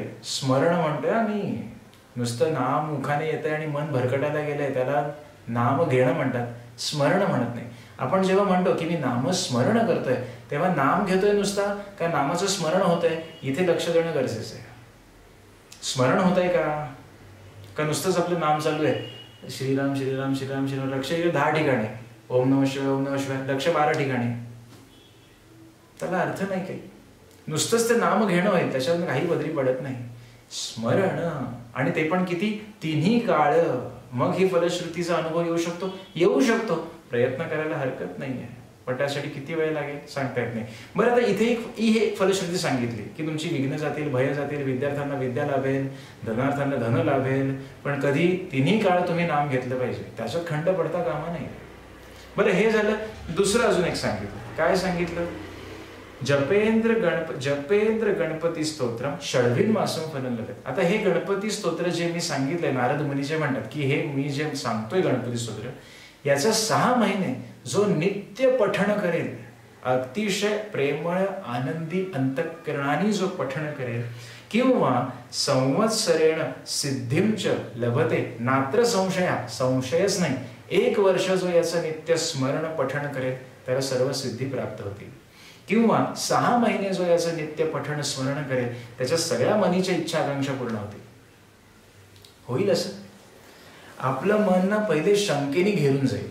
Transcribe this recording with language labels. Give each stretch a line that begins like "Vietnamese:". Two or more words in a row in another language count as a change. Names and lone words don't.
Marathi: स्मरण म्हणतोय आम्ही, नुसतं नाम मुखाने येतंय आणि मन भरकटायला गेलंय त्याला नाम घेणं म्हणतात, स्मरण म्हणत नाही. आपण जेव्हा म्हणतो की मी नामस्मरण करतोय तेव्हा नाम घेतोय नुसता का नामाचं स्मरण होतंय? इथे लक्ष देणं गरजेचं आहे. स्मरण होतंय का नुसतंच आपलं नाम चालू आहे? श्रीराम श्रीराम श्रीराम श्रीराम, लक्ष 10 ठिकाणी.
Sanskrit: ओम नमः शिवाय ओम नमः शिवाय,
Marathi: लक्ष 12 ठिकाणी. त्याला अर्थ नाही काही. नुसतंच ते नाम घेणं होईल, त्याच्यावर काही बदली पडत नाही. स्मरण, आणि ते पण किती? तिन्ही काळ. मग ही फलश्रुतीचा अनुभव येऊ शकतो. प्रयत्न करायला हरकत नाहीये, पण त्यासाठी किती वेळ लागेल सांगता येत नाही. बरं, आता इथे ही फलश्रुती सांगितली की तुमची विघ्न जातील, भय जातील, विद्यार्थ्यांना विद्या लाभेल, धनार्थांना धन लाभेल. पण कधी? तिन्ही काळ तुम्ही नाम घेतलं पाहिजे, त्याच्यात खंड पडता कामा नाही. बरं, हे झालं. दुसरं अजून एक सांगितलं. काय सांगितलं?
Sanskrit: जपेंद्र गणपती स्तोत्रम षड्विन मासम फलं लभेत.
Marathi: आता हे गणपती स्तोत्र जे मी सांगितलंय, नारद मुनी जे म्हणतात की हे मी जे सांगतोय गणपती स्तोत्र, याचं 6 महिने जो नित्य पठण करेल, अतिशय प्रेमळ आनंदी अंतःकरणाने जो पठण करेल, किंवा
Sanskrit: संवत्सरेण सिद्धिंच लभते नात्र संशया,
Marathi: संशयच नाही, 1 वर्ष जो याचं नित्य स्मरण पठण करेल त्याला सर्व सिद्धी प्राप्त होतील. किंवा 6 महिने जो याचं नित्य पठण स्मरण करेल त्याच्या सगळ्या मनीच्या इच्छा आकांक्षा पूर्ण होतील. होईल असं? आपलं मन ना पहिले शंकेने घेरून जाईल.